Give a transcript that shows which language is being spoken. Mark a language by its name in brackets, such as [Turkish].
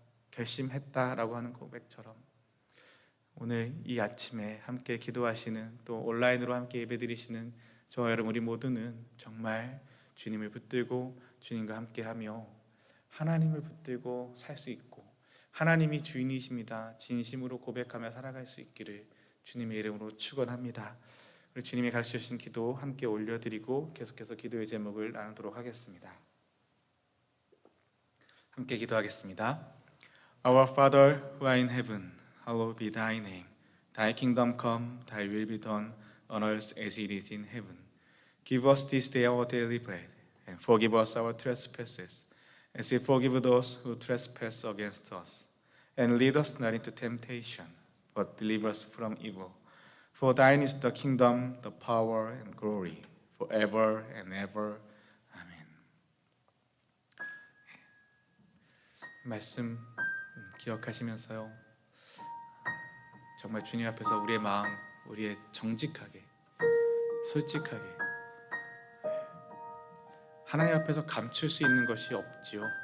[Korean] 결심했다라고 하는 고백처럼, 오늘 이 아침에 함께 기도하시는, 또 온라인으로 함께 예배드리시는 저와 여러분 우리 모두는 정말 주님을 붙들고 주님과 함께하며 하나님을 붙들고 살 수 있고, 하나님이 주인이십니다 진심으로 고백하며 살아갈 수 있기를 주님의 이름으로 축원합니다. 우리 주님이 가르쳐 주신 기도 함께 올려드리고 계속해서 기도의 제목을 나누도록 하겠습니다. 함께 기도하겠습니다. [English] Our Father who art in heaven, hallowed be thy name. Thy kingdom come, thy will be done on earth as it is in heaven. Give us this day our daily bread, and forgive us our trespasses, as we forgive those who trespass against us. And lead us not into temptation, but deliver us from evil. For thine is the kingdom, the power, and glory, forever and ever. [Korean] 아멘. 말씀 기억하시면서요, 정말 주님 앞에서 우리의 마음, 우리의 정직하게, 솔직하게, 하나님 앞에서 감출 수 있는 것이 없지요.